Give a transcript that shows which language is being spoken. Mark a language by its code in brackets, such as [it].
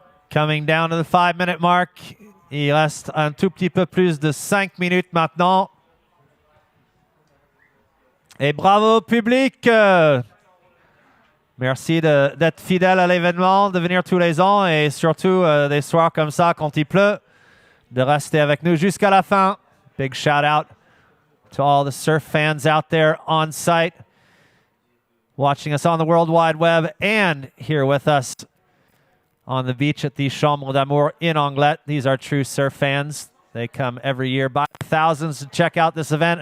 [en] Coming down to the 5-minute mark. [fr] Il reste un tout petit peu plus de 5 minutes maintenant. Et bravo public! Merci d'être fidèle à l'événement, de venir tous les ans et surtout des soirs comme ça quand il pleut, de rester avec nous jusqu'à la fin. [en] Big shout out to all the surf fans out there on site, watching us on the World Wide Web and here with us on the beach at the Sables-d'Or in Anglet. These are true surf fans. They come every year by thousands to check out this event.